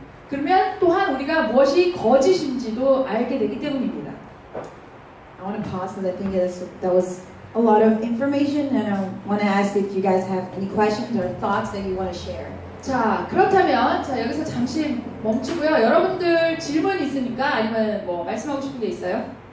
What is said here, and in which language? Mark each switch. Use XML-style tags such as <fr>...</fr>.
<ko>그러면 또한 우리가 무엇이 거짓인지도 알게 되기 때문입니다.</ko> <en>I want to pause because I think that was a lot of information, and I want to ask if you guys have any questions or thoughts that you want to share.</en> <ko>자, 그렇다면 여기서 잠시 멈추고요. 여러분들 질문 있습니까? 아니면 뭐 말씀하고 싶은 게 있어요?</ko>